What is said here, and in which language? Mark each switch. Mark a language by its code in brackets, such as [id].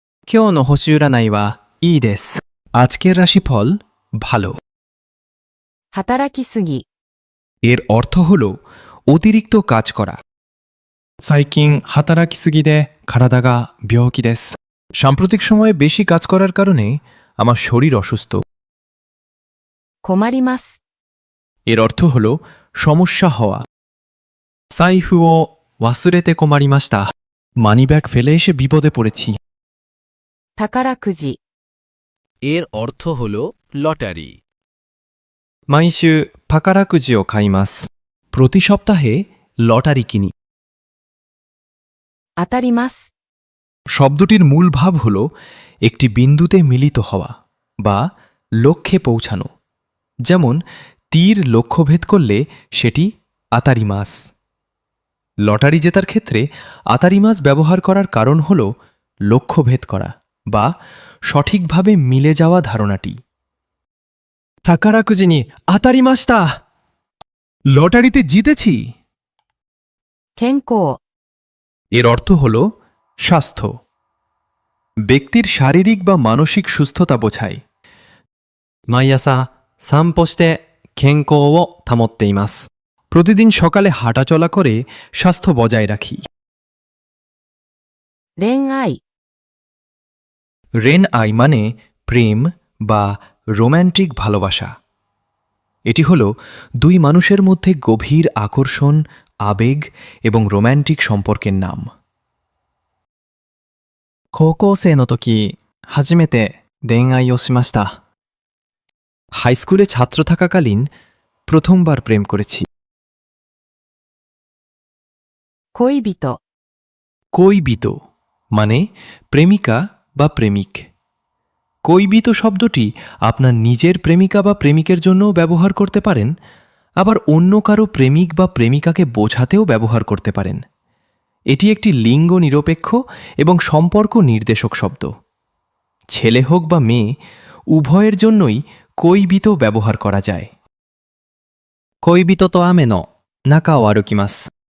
[ja] 今日の星占いはいいです。 [bn] আজকের রাশিফল ভালো। [ja] 働きすぎ、 [bn] এর অর্থ হল অতিরিক্ত কাজ করা। [ja] 最近働きすぎで体が病気です。 [bn] সাম্প্রতিক সময়ে বেশি কাজ করার কারণে আমার শরীর অসুস্থ। [ja] 困ります。 [bn] এর অর্থ হল সমস্যা হওয়া। [ja] 財布を忘れて困りました。 [bn] মানিব্যাগ ফেলে এসে বিপদে পড়েছি। [ja] 宝くじ、 [bn] এর অর্থ হল লটারি। [ja] 毎週宝くじを買います。 [bn] প্রতি সপ্তাহে লটারি কিনি। [ja] 当たります。 [bn] শব্দটির মূল ভাব হল একটি বিন্দুতে মিলিত হওয়া বা লক্ষ্যে পৌঁছানো। যেমন তীর লক্ষ্যভেদ করলে সেটি আতারিমাস। লটারি জেতার ক্ষেত্রে আতারিমাস ব্যবহার করার কারণ হল লক্ষ্যভেদ করা বা সঠিকভাবে মিলে যাওয়া ধারণাটি। [ja] 宝くじに当たりました。 [bn] লটারিতে জিতেছি। [ja] 健康、 [bn] এর অর্থ হল স্বাস্থ্য। ব্যক্তির শারীরিক বা মানসিক সুস্থতা বোঝায়। [ja] 毎朝散歩して健康を保っています。 [bn] প্রতিদিন সকালে হাঁটাচলা করে স্বাস্থ্য বজায় রাখি। [ja] 恋愛、 [bn] রেন আই মানে প্রেম বা রোম্যান্টিক ভালোবাসা। এটি হল দুই মানুষের মধ্যে গভীর আকর্ষণ, আবেগ এবং রোম্যান্টিক সম্পর্কের নাম। [ja] 高校生の時、初めて恋愛をしました。 [bn] হাই স্কুলে ছাত্র থাকাকালীন প্রথমবার প্রেম করেছি। [ja] 恋人、 [bn] কৈবিত মানে প্রেমিকা বা প্রেমিক। কৈবিত শব্দটি আপনার নিজের প্রেমিকা বা প্রেমিকের জন্যও ব্যবহার করতে পারেন, আবার অন্য কারো প্রেমিক বা প্রেমিকাকে বোঝাতেও ব্যবহার করতে পারেন। এটি একটি লিঙ্গ নিরপেক্ষ এবং সম্পর্ক নির্দেশক শব্দ। ছেলে হোক বা মেয়ে, উভয়ের জন্যই কৈবিত ব্যবহার করা যায়। [ja] 恋人と雨の中を歩きます。